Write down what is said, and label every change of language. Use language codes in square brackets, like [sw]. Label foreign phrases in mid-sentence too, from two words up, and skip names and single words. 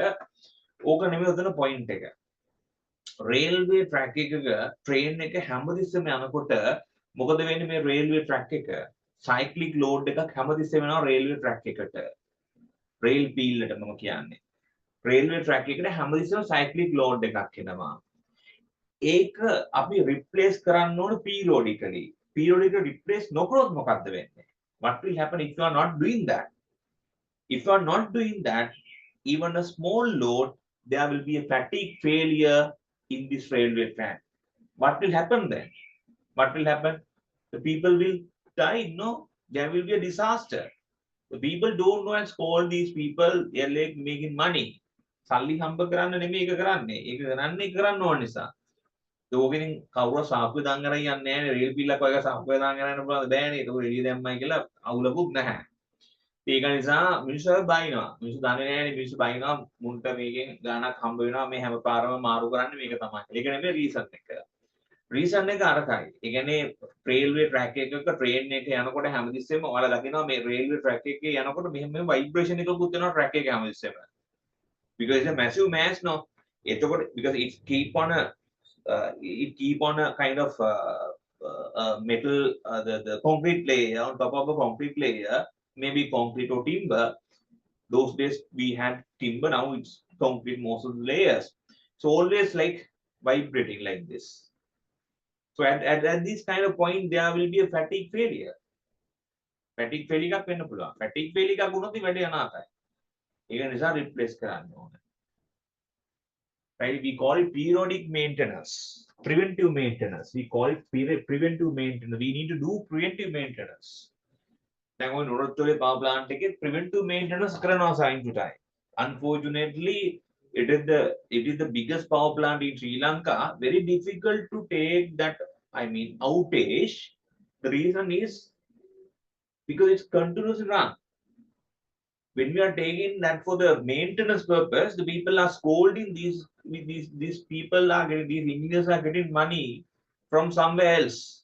[si] ඕක නෙමෙයි එතන පොයින්ට් එක. රේල්වේ ට්‍රැක් එකක ට්‍රේන් එක හැමතිස්සෙම යනකොට මොකද වෙන්නේ මේ රේල්වේ ට්‍රැක් එක සයික්ලික් ලෝඩ් එකක් හැමතිස්සෙම වෙනවා රේල්වේ ට්‍රැක් එකට රේල් පීල් එකට මම කියන්නේ රේල්වේ ට්‍රැක් එකට හැමතිස්සෙම සයික්ලික් ලෝඩ් එකක් එනවා ඒක අපි රිප්ලේස් කරන්න ඕන පීරියොඩිකලි රිප්ලේස් නොකරොත් මොකද්ද වෙන්නේ [en] what will happen if you are not doing that if you are not doing that even a small load there will be a fatigue failure in this railway track what will happen then what will happen the people will die no there will be a disaster the people don't know and scold these people they are like making money [si] සල්ලි හම්බ කරන්න නෙමෙයි ඒක කරන්නේ ඒක කරන්න ඕන නිසා ඕකෙන් කවුරු සාප්පුවේ දාන් කරන් යන්නේ නැහැ රේල් පිල්ලක් වගේ සාප්පුවේ දාන් කරන්න පුළුවන් බෑනේ ඒක එළිය දැම්මයි කියලා අවුලකුත් නැහැ ඒක නිසා මිනිස්සු බයිනවා මිනිස්සු දන්නේ නැහැනේ මිනිස්සු බයිනවා මුන්ට මේකෙන් ගාණක් හම්බ වෙනවා මේ හැම පාරම මාරු කරන්නේ මේක තමයි ඒක නෙමෙයි රීසන් එක රීසන් එක අරකයි ඒ කියන්නේ රේල්වේ ට්‍රැක් එකක ට්‍රේන් එක යනකොට හැමතිස්සෙම ඔයාලා දකිනවා මේ රේල්වේ ට්‍රැක් එකේ යනකොට මෙහෙම ভাইබ්‍රේෂන් එකකුත් වෙනවා ට්‍රැක් එකේ හැමතිස්සෙම [en] because it's a massive mass no [si] එතකොට [en] because it keep on a kind of metal the concrete layer on top of a concrete layer maybe concrete or timber those days we had timber now it's concrete most of the layers so always like vibrating like this so at this kind of point there will be a fatigue failure [si] එකක් වෙන්න පුළුවන් [en] fatigue failure [si] එකක් වුණොත් වැඩේ අනාතයි ඒක නිසා [en] replace [si] කරන්න ඕනේ [en] right we call it periodic maintenance preventive maintenance we call it preventive maintenance we need to do preventive maintenance [si] දැන් ඔය [en] Moratuwa power plant එකේ preventive maintenance කරනවා time to time unfortunately it is the biggest power plant in Sri Lanka. Very difficult to take that, I mean, outage. The reason is because it's continuous run. When we are taking that for the maintenance purpose, the people are scolding these people are getting, these engineers are getting money from somewhere else.